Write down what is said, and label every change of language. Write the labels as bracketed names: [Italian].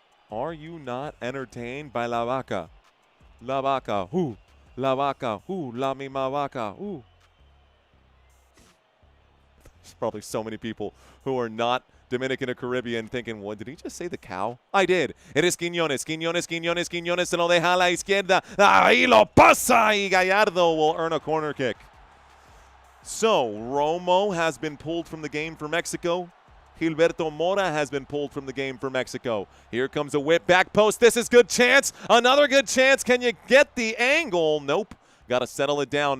[English] Are you not entertained by La Vaca? La Vaca, who? La Vaca, who? La Mima Vaca, who? There's probably so many people who are not Dominican or Caribbean thinking, what, did he just say the cow? I did. It is [Spanish] Quiñones, Quiñones, Quiñones, Quiñones, se lo deja a la izquierda. Ahí lo pasa, y [English] Gallardo will earn a corner kick. So, Romo has been pulled from the game for Mexico. Gilberto Mora has been pulled from the game for Mexico. Here comes a whip, back post. This is good chance. Another good chance. Can you get the angle? Nope. Got to settle it down.